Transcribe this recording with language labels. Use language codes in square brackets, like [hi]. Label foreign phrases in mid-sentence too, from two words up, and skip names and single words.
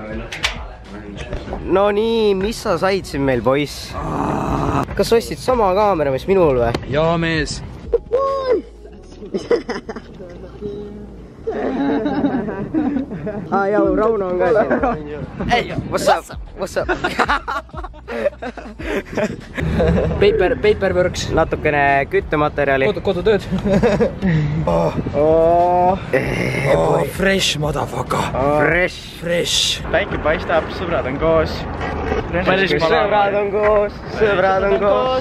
[et] No nii, mis sa said siin meil, poiss? Kas ostsid sama kaamera, mis minul või? Jaa, mees. Jau, Rauno on ka siin. [en] Hey, what's up? Paperworks. [et] Natukene küttematerjali. Kodutööd. [en] Fresh motherfucker. Fresh. [et] Päike paistab, sõbrad on koos. Sõbrad on koos.